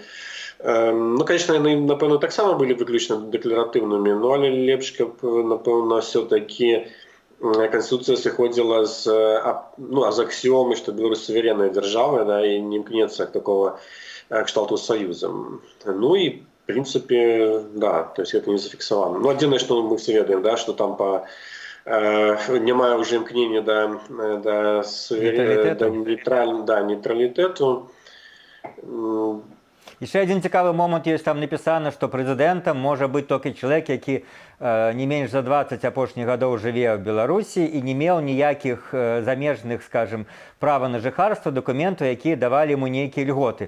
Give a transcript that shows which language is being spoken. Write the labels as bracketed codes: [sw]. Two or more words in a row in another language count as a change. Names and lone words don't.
[be] Ну, конечно, яны, напэўна, таксама былі выключна дэкларатыўнымі, ну, але лепш, каб, напэўна, [ru] все-таки Конституция [be] сыходзіла з аксіомы, што Беларусь суверенная дзяржава, да, і не імкнецца такого кшталту з Саюзам. Ну і, [ru] в принципе, да, то есть это не зафіксавана. [be] Ну, адзінае, што мы все ведаем, да, што там няма ўжо імкнення да нейтралітэту. Яшчэ адзін цікавы момант ёсць, там напісана, што прэзідэнтам можа быць толькі чалавек, які не менш за 20 апошніх гадоў жыве ў Беларусі і не меў ніякіх замежных, скажем, права на жыхарства, дакументаў, якія давалі яму нейкія льготы.